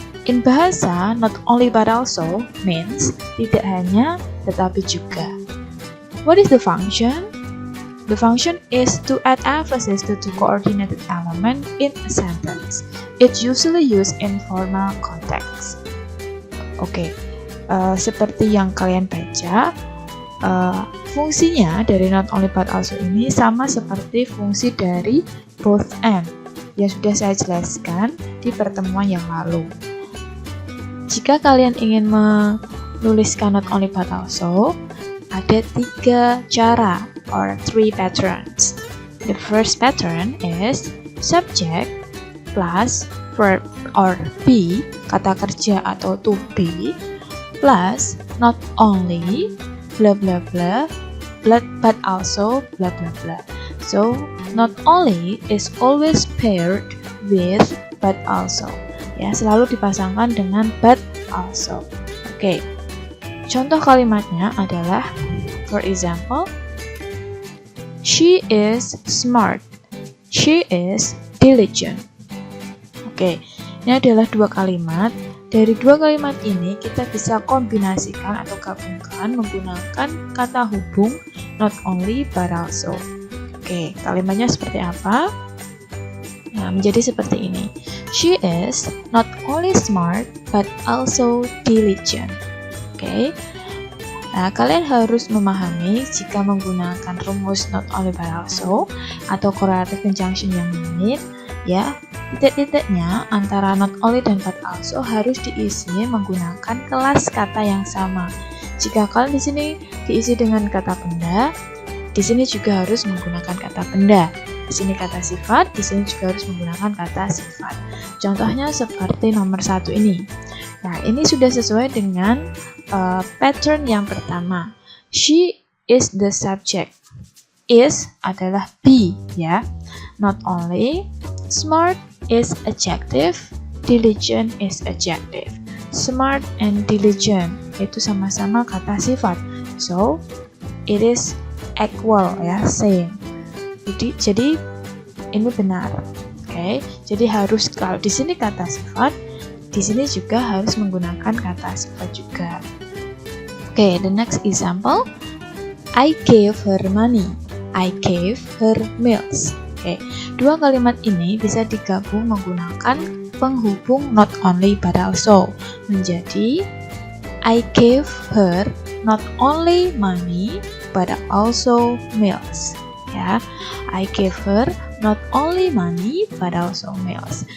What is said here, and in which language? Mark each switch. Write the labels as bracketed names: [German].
[English] In bahasa, not only but also means [Indonesian] tidak hanya tetapi juga. [English] What is the function? The function is to add emphasis to two coordinated element in a sentence. It's usually used in formal context. [Indonesian] Oke, seperti yang kalian baca, fungsinya dari not only but also ini sama seperti fungsi dari both and yang sudah saya jelaskan di pertemuan yang lalu. Jika kalian ingin menuliskan not only but also, ada 3 cara [English] or 3 patterns. The first pattern is subject plus verb or be, [Indonesian] kata kerja atau [English] to be, plus not only blah blah blah, but also blah blah blah. So, not only is always paired with but also. [Indonesian] Ya, selalu dipasangkan dengan but also. Oke. Contoh kalimatnya adalah, [English] for example, she is smart. She is diligent. Oke. [Indonesian] Ini adalah 2 kalimat. Dari 2 kalimat ini kita bisa kombinasikan atau gabungkan menggunakan kata hubung not only but also. Oke, kalimatnya seperti apa? Nah, menjadi seperti ini. [English] She is not only smart but also diligent. [Indonesian] Oke. Nah, kalian harus memahami jika menggunakan rumus not only but also atau correlative conjunction yang lain, ya, titik-titiknya antara not only dan but also harus diisi menggunakan kelas kata yang sama. Jika kalian di sini diisi dengan kata benda, di sini juga harus menggunakan kata benda. Di sini kata sifat, di sini juga harus menggunakan kata sifat. Contohnya seperti nomor 1 ini. Nah, ini sudah sesuai dengan pattern yang pertama. [English] She is the subject. Is [Indonesian] adalah [English] be, ya. Not only, smart is adjective, diligent is adjective. Smart and diligent [Indonesian] itu sama-sama kata sifat. [English] So, it is equal, ya, same. [Indonesian] Jadi ini benar. Oke. Jadi harus, kalau di sini kata sifat, di sini juga harus menggunakan kata sifat juga. [English] Oke, the next example. I gave her money. I gave her meals. Oke. [Indonesian] 2 kalimat ini bisa digabung menggunakan penghubung not only but also. Menjadi [English] I gave her not only money but also meals. Ya, I gave her not only money but also meals.